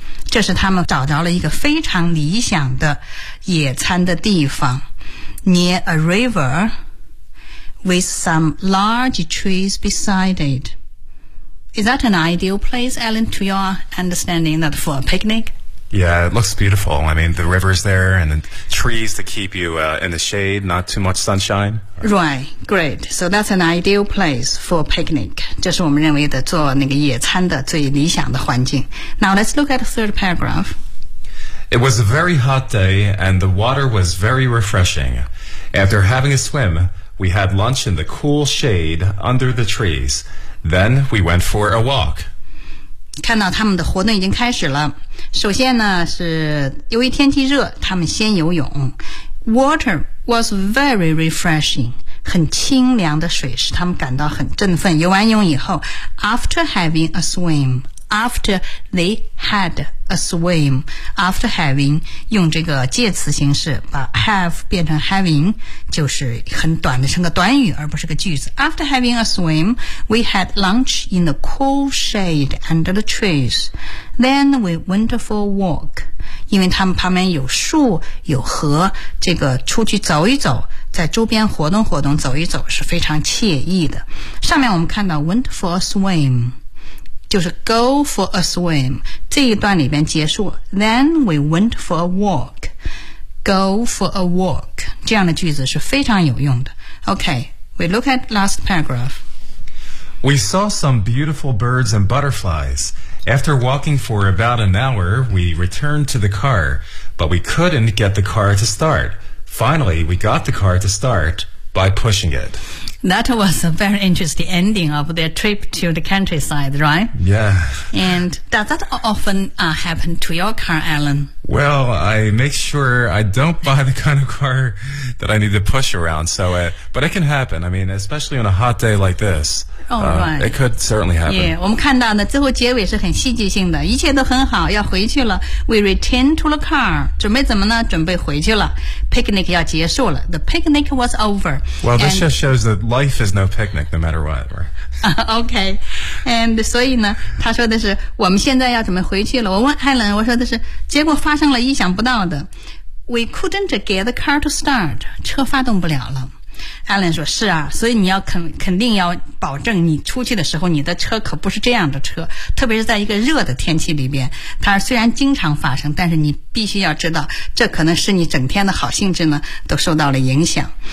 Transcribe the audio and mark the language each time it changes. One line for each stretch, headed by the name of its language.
Chinese: 这是他们找到了一个非常理想的野餐的地方
English: near a river with some large trees beside it. Is that an ideal place, Alan, to your understanding that for a picnic? Yeah, it looks beautiful. I mean, the river's there and the trees to keep you in the shade, not too much sunshine. Right, great. So that's an ideal place for a picnic.
Chinese: 这是我们认为的做那个野餐的最理想的环境。
English: Now let's look at the third paragraph. It was a very hot day and the water was very refreshing. After having a swim, we had lunch in the cool shade under the trees. Then we went for a walk.
Chinese: 看到他们的活动已经开始了。首先呢，是由于天气热，他们先游泳。
English: Water was very refreshing，
Chinese: 很清凉的水使他们感到很振奋。游完泳以后 ，
English: after having a swim， after they had a swim，
Chinese: after having 用这个介词形式把 have 变成 having， 就是很短的，成个短语而不是个句子。
English: After having a swim， we had lunch in the cool shade under the trees， then we went for a walk。
Chinese: 因为他们旁边有树有河，这个出去走一走，在周边活动活动走一走是非常惬意的。上面我们看到
English: went for a swim，
Chinese: 就是
English: go for a swim，
Chinese: 这一段里边结束。
English: Then we went for a walk， go for a walk，
Chinese: 这样的句子是非常有用的。
English: OK， we look at last paragraph。 We saw some beautiful birds and butterfliesAfter walking for about an hour, we returned to the car, but we couldn't get the car to start. Finally, we got the car to start by pushing it. That was a very interesting ending of their trip to the countryside, right? Yeah. And does that often happen to your car, Alan? Well, I make sure I don't buy the kind of car that I need to push around, but it can happen. I mean, especially on a hot day like this. Oh, right. It could certainly happen.
Chinese: Yeah, 我们看到呢，最后结尾是很戏剧性的，一切都很好，要回去了。
English: We return to the car.
Chinese: 准备怎么呢？准备回去了。
English: Picnic
Chinese: 要结束了。
English: The picnic was over. Well, this just shows that life is no picnic, no matter what. Okay.
Chinese: And 所以呢，他说的是，我们现在要准备回去了。我问 Helen， 我说的是，结果发生了意想不到的。
English: We couldn't get the car to start.
Chinese: 车发动不了了。 Alan 说是啊，所以你要肯定要保证你出去的时候你的车可不是这样的车，特别是在一个热的天气里边，它虽然经常发生，但是你必须要知道这可能是你整天的好兴致呢都受到了影响。